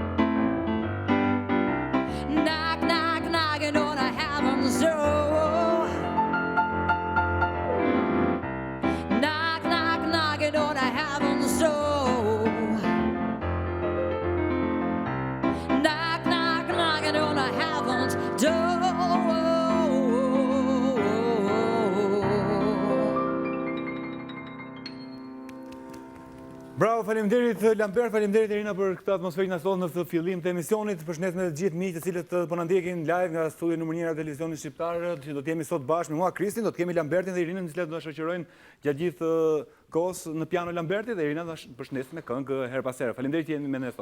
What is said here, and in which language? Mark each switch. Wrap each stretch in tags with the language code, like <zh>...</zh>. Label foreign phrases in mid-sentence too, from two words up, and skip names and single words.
<en>Knock, knock, knocking on the heaven's door. Knock, knock, knocking on the heaven's door. Knock, knock, knocking on the heaven's door.</en> <sq>Bravo, faleminderit Lambert, faleminderit Irina për këtë atmosferë që na solli në këtë fillim të emisionit. Përshëndet me të gjithë miqtë të cilët po na ndjekin live nga studio numër 1 e televizionit shqiptar, që do të jemi sot bashkë me mua Kristin, do të kemi Lambertin dhe Irinën, të cilët do na shoqërojnë gjatë gjithë kohës në piano Lamberti dhe Irina do na përshëndesin me këngë her pas here. Faleminderit që jeni me ne sot.</sq>